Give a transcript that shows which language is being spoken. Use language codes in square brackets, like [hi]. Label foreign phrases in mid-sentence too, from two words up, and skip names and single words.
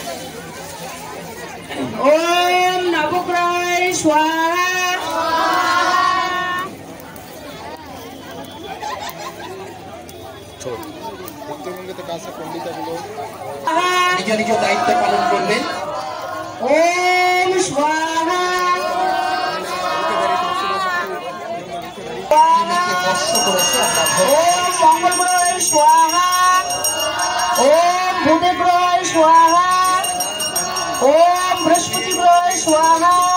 [sa] ওম নবগ্রহায় স্বাহা। [bn] নিজ নিজ দায়িত্ব পালন করবেন। [sa] ওম স্বাহা। ওম মঙ্গলগ্রহায় স্বাহা। ওম বুধগ্রহায় স্বাহা। ওম বৃহস্পতিগ্রহায় স্বাহা।